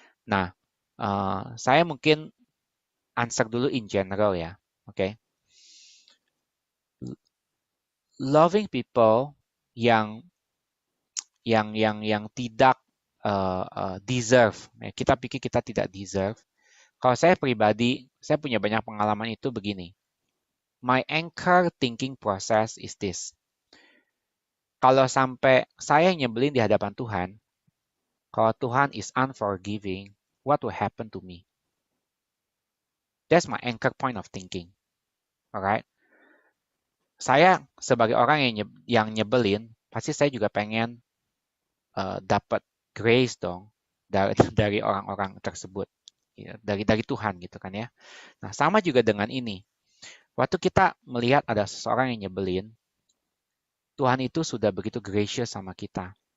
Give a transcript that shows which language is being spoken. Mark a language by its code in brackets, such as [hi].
[id] Nah, saya mungkin answer dulu [en] in general [id] ya. Oke? [en] Loving people [id] yang tidak [en] deserve. [id] Kita pikir kita tidak deserve. Kalau saya pribadi, saya punya banyak pengalaman itu begini. [en] My anchor thinking process is this. [id] Kalau sampai saya nyebelin di hadapan Tuhan, kalau Tuhan [en] is unforgiving, what will happen to me? That's my anchor point of thinking. Alright? [id] Saya sebagai orang yang nyebelin, pasti saya juga pengen dapat grace dong dari orang-orang tersebut, ya, dari Tuhan gitu kan ya. Nah, sama juga dengan ini. Waktu kita melihat ada seseorang yang nyebelin, Tuhan itu sudah begitu gracious sama kita.